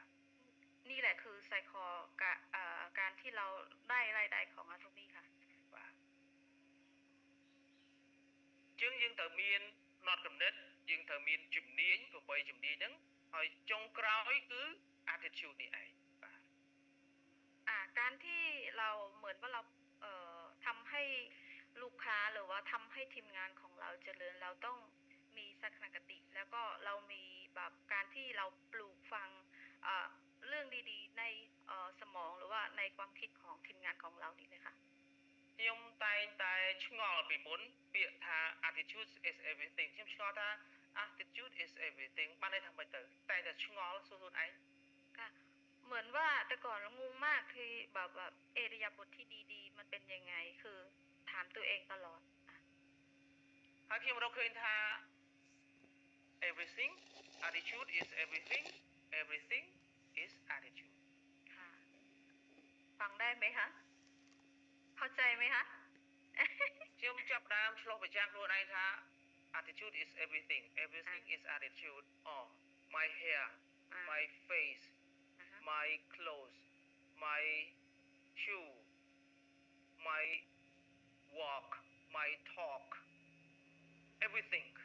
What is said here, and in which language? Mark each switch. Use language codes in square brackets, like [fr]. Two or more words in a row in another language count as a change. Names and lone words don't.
[th] นี่แหละคือไซคอการที่เราได้รายได้ของอาโทมี่ค่ะ [km] បាទជាងយើងត្រូវមានណត់កំណត់យើងត្រូវមានជំនាញ8ជំនាញហ្នឹងហើយចុងក្រោយគឺ attitude នេះឯងបាទ [th] การที่เราเหมือนว่าเราทำให้ลูกค้าหรือว่าทำให้ทีมงานของเราเจริญเราต้องมีทัศนคติแล้วก็เรามีแบบการที่เราปลูกฝังเรื่องดีๆในสมองหรือว่าในความคิดของทีมงานของเรานี่เลยค่ะ [km] ខ្ញុំតែងតែឆ្ងល់ពីមុនពាក្យថា [en] attitude is everything [km] ខ្ញុំឆ្ងល់ថា [en] attitude is everything [km] បានន័យថាម៉េចទៅតែតែឆ្ងល់សួរខ្លួនឯង [th] ค่ะเหมือนว่าแต่ก่อนงงมากคือแบบอิริยาบถที่ดีๆมันเป็นยังไงคือถามตัวเองตลอด [km] ហើយខ្ញុំរកឃើញថា [en] everything attitude is everything everything is attitude [th] ค่ะฟังได้ไหมคะเข้าใจไหมคะ [km] ខ្ញុំចាប់ផ្ដើមឆ្លោះប្រចាំខ្លួនឯងថា [en] attitude is everything everything is attitude my hair my face my clothes my shoe my walk my talk everything